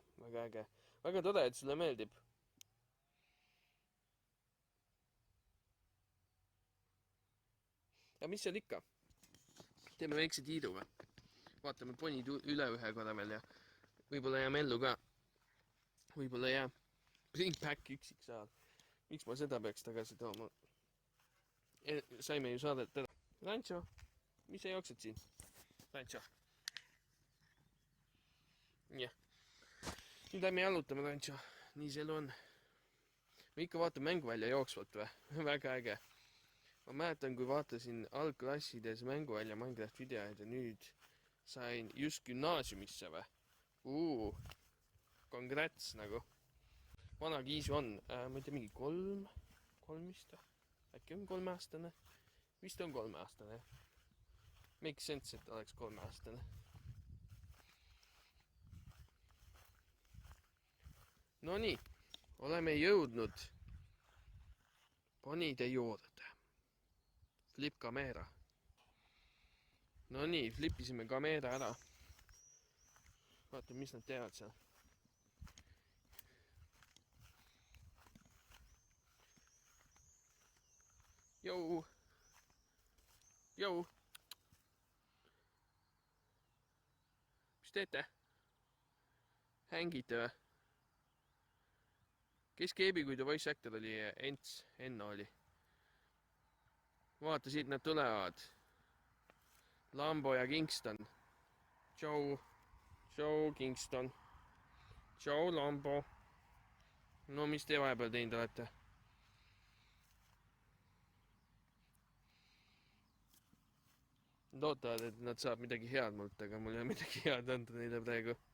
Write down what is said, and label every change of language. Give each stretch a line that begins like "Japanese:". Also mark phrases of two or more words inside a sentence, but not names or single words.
Estonian: Väga tore, et sulle meeldib. Ja mis seal ikka? Teeme väikse tiidu või? Vaatame ponid üle ühe korra veel ja võib-olla jääme ellu ka. Võib-olla jää.
English: Bring back XXL.
Estonian: Miks ma seda peaks tagasi tooma? Saime ju saadet ära. Rancho, mis sa jooksed siin? Rancho. Jah. Nüüd lähme jalutame, Rancho. Nii see elu on. Ma ikka vaatan mänguvälja jooksvalt või? Väga äge. Ma mäletan, kui vaatasin algklassides mänguvälja Minecraft videoid ja nüüd sain just gümnaasiumisse või? Congrats nagu. Vana Kiisu on, ma ei tea, mingi 3 vist või? Äkki on 3-aastane? Vist on 3-aastane.
English: Make sense,
Estonian: et oleks 3-aastane. No nii, oleme jõudnud ponide juurde. Flip kameera. No nii, flipisime kameera ära. Vaatame, mis nad teevad seal. Jou. Mis teete? Hängite või? Kes keebi, kui ta
English: voice actor
Estonian: oli? Enno oli. Vaata, siit nad tulevad. Lambo ja Kingston. Tšau, Kingston. Tšau, Lambo. No, mis te vahepeal teinud olete? Loodavad, et nad saab midagi head mult, aga mul ei ole midagi head anda neile praegu.